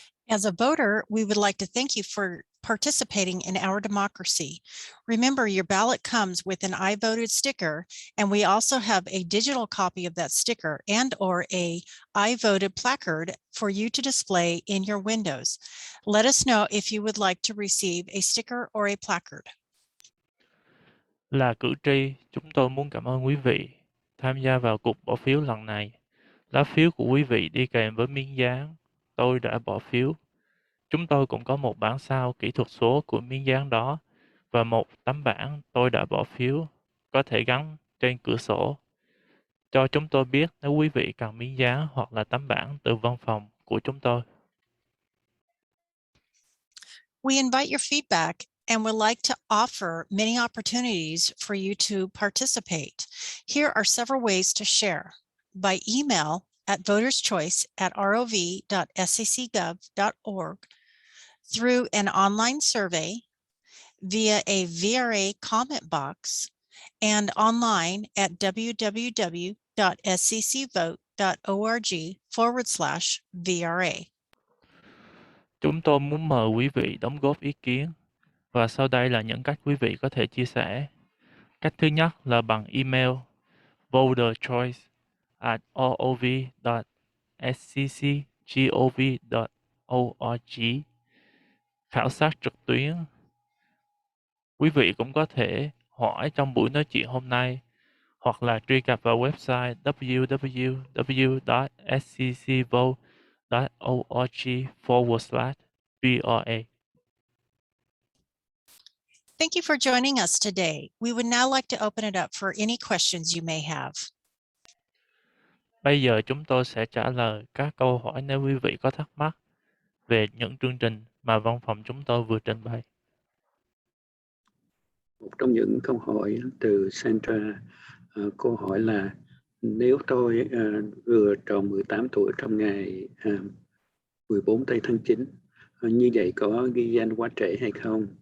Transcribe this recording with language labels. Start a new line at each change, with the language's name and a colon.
English: As a voter, we would like to thank you for participating in our democracy. Remember, your ballot comes with an I voted sticker, and we also have a digital copy of that sticker and or a I voted placard for you to display in your windows. Let us know if you would like to receive a sticker or a placard.
Vietnamese: Là cử tri, chúng tôi muốn cảm ơn quý vị tham gia vào cuộc bỏ phiếu lần này. Lá phiếu của quý vị đi kèm với miếng dán "Tôi đã bỏ phiếu". Chúng tôi cũng có một bản sao kỹ thuật số của miếng dán đó và một tấm bảng "Tôi đã bỏ phiếu" có thể gắn trên cửa sổ. Cho chúng tôi biết nếu quý vị cần miếng dán hoặc là tấm bảng từ văn phòng của chúng tôi.
English: We invite your feedback and would like to offer many opportunities for you to participate. Here are several ways to share: by email at voterschoice@rov.scc.gov.org, through an online survey, via a VRA comment box, and online at www.sccvote.org/VRA.
Vietnamese: Chúng tôi muốn mời quý vị đóng góp ý kiến, và sau đây là những cách quý vị có thể chia sẻ. Cách thứ nhất là bằng email voterchoice@rov.scc.gov.org. Khảo sát trực tuyến. Quý vị cũng có thể hỏi trong buổi nói chuyện hôm nay, hoặc là truy cập vào website www.sccvote.org/VRA.
English: Thank you for joining us today. We would now like to open it up for any questions you may have.
Vietnamese: Bây giờ chúng tôi sẽ trả lời các câu hỏi nếu quý vị có thắc mắc về những chương trình mà văn phòng chúng tôi vừa trình bày. Một trong những câu hỏi từ Sandra, câu hỏi là nếu tôi vừa tròn 18 tuổi trong ngày 14 tây tháng 9, như vậy có ghi danh quá trễ hay không?